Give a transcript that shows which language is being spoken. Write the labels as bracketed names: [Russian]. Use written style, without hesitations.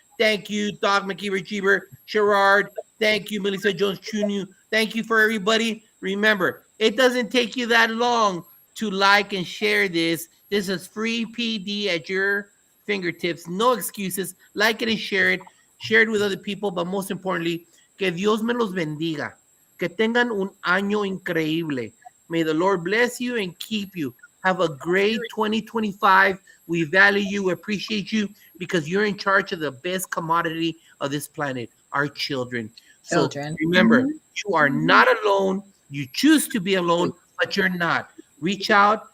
[English] Thank you, Doc McKeever Cheever, Gerard. Thank you, Melissa Jones Jr. Thank you for everybody. Remember, it doesn't take you that long to like and share this. This is free PD at your fingertips. No excuses. Like it and share it. Share it with other people. But most importantly, [Spanish] que Dios me los bendiga. Que tengan un año increíble. [English] May the Lord bless you and keep you. Have a great 2025. We value you, we appreciate you, because you're in charge of the best commodity of this planet, our children. So remember, you are not alone. You choose to be alone, but you're not. Reach out.